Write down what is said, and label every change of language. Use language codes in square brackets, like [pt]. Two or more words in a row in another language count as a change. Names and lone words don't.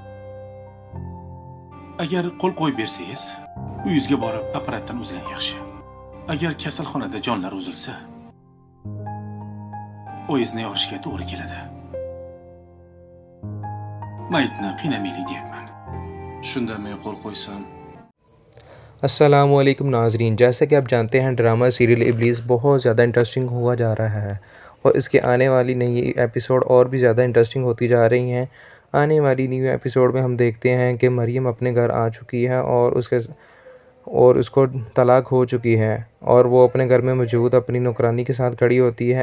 [uz] Agar qo'l qo'yib bersangiz, uyingizga borib apparatdan uzgan yaxshi. Agar kasalxonada jonlar uzilsa, oyizni yorishga to'g'ri keladi. Mayitni qiynamaylik deyapman. Shunda men qo'l qo'ysam, [hi] अस्सलामुअलैकुम नाजरीन, जैसा कि आप जानते हैं [en] drama serial [hi] इब्लीस बहुत ज़्यादा इंटरेस्टिंग हुआ जा रहा है और इसके आने वाली नई एपिसोड और भी ज़्यादा इंटरेस्टिंग होती जा रही हैं। आने वाली [en] new episode [hi] में हम देखते हैं कि मरियम अपने घर आ चुकी है और उसको तलाक हो चुकी है और वो अपने घर में मौजूद अपनी नौकरानी के साथ खड़ी होती है।